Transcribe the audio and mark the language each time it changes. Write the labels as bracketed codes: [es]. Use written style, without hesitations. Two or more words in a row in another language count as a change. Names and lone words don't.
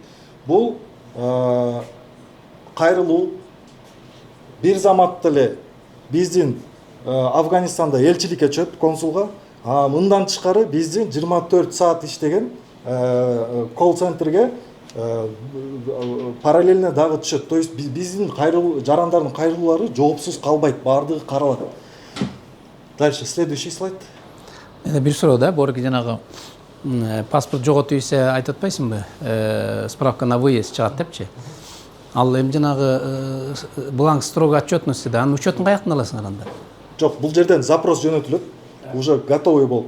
[ky] Бул кайрылуу бир заматта эле биздин Афганистанда элчиликке чөп, консулга. Мындан тышкары биздин 24 саат иштеген колл-центрге параллельно дагы түшөт. [ru] То есть [ky] биздин жарандардын кайрылуулары жоопсуз калбайт, бардыгы каралат. [ru] Дальше, следующий слайд. [ky] Бир суроо да, борги жанагы паспорт жоготуп ийсе айтып атпайсыңбы? [ru] Справка на выезд [ky] чыгат депчи. Ал эми жанагы [ru] бланк строго отчетности [ky] да, анын учетун каяктан аласың анда? Жок, бул жерден запрос жөнөтүлөт. [ru] Уже готовый болуп.